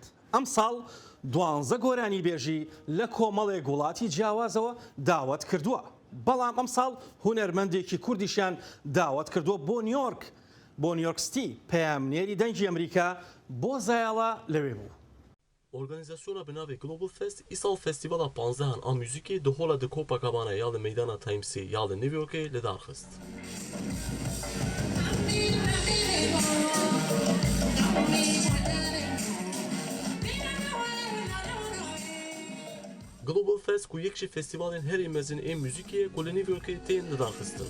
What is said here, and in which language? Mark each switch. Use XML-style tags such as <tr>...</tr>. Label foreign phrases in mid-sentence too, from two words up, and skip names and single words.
<ckb>ئەم ساڵ 12 گۆرانی بێژی لە کۆمەڵێک وڵاتی جیاوازەوە داوەت کردووە. بەڵام ئەم ساڵ هونەرمەندێکی کوردیشیان داوەت کردووە بۆ نیویۆرک بۆ نیویۆرک سیتی پەیامنێری دەنگی ئەمریکا بۆ زایاڵە لەوێ بوو.</ckb> <ku>Organizasyona bi navê Global Fest îsal festîvala 15 a muzîkê di hola di Copacabana ya li meydana Timesê ya li New Yorkê li dar xist. Global Fest ku yek ji festîvalên herî mezin ên muzîkê ku li New Yorkê tên li dar xistin.</ku>